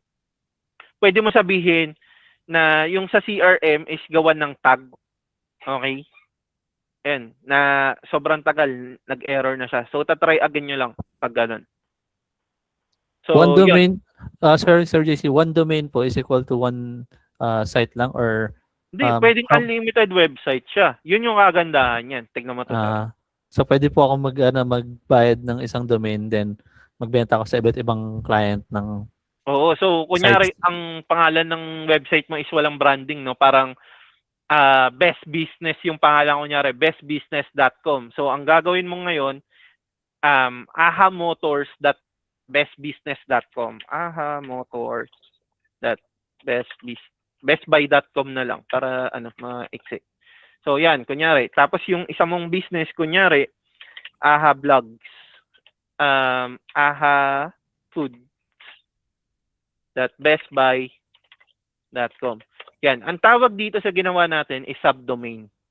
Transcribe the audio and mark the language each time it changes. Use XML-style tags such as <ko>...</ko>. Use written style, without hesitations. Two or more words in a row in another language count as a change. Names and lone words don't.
<tl>Pwede mo sabihin na yung sa CRM is gawan ng tag. Okay? Ayan, na sobrang tagal, nag-error na siya. So, tatry again nyo lang pag ganun. So, One yun. domain, Sir JC,</tl> <en>one domain po is equal to one site lang or</en> <tl>Hindi, pwedeng how-</tl> <en>unlimited website</en> <tl>siya. Yun yung kagandahan yan. Tignan mo to. so pwede po ako magbayad ng isang domain then magbenta ako sa iba't ibang client ng Oo, so kunyari ang pangalan ng website mo is walang branding, no? Parang</tl> <en>best business</en> <tl>yung pangalan, kunyari bestbusiness.com. So ang gagawin mo ngayon, ahamotors.bestbusiness.com. bestbuy.com na lang para ma-exit. So yan, kunyari. Tapos yung isa mong business, kunyari, aha vlogs, aha food.bestbuy.com. Yan. Ang tawag dito sa ginawa natin is subdomain.</tl>